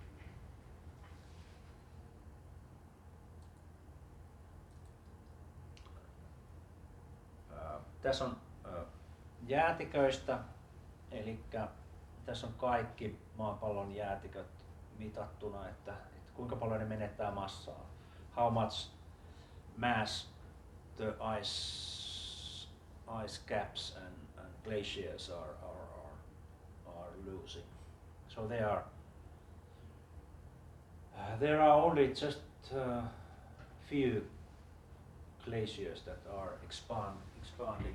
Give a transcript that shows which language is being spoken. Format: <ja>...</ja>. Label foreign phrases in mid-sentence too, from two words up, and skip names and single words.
<fi>Tässä on jäätiköistä, eli tässä on kaikki maapallon jäätiköt mitattuna, että kuinka paljon ne menettää massaa.</fi> <en>How much mass the ice caps and glaciers are losing. So there are only just few glaciers that are expanding.</en>